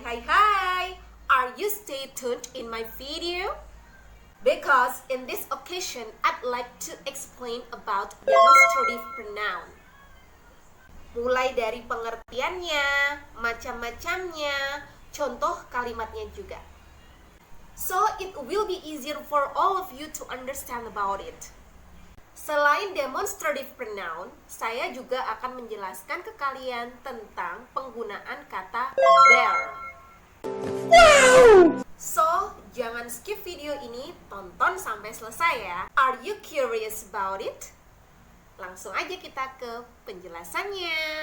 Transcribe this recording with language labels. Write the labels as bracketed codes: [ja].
[en] Hi! Are you stay tuned in my video? Because in this occasion, I'd like to explain about demonstrative pronoun. [id] Mulai dari pengertiannya, macam-macamnya, contoh kalimatnya juga. [en] So it will be easier for all of you to understand about it. [id] Selain demonstrative pronoun, saya juga akan menjelaskan ke kalian tentang penggunaan kata there. So, jangan skip video ini, tonton sampai selesai ya. [en] Are you curious about it? [id] Langsung aja kita ke penjelasannya.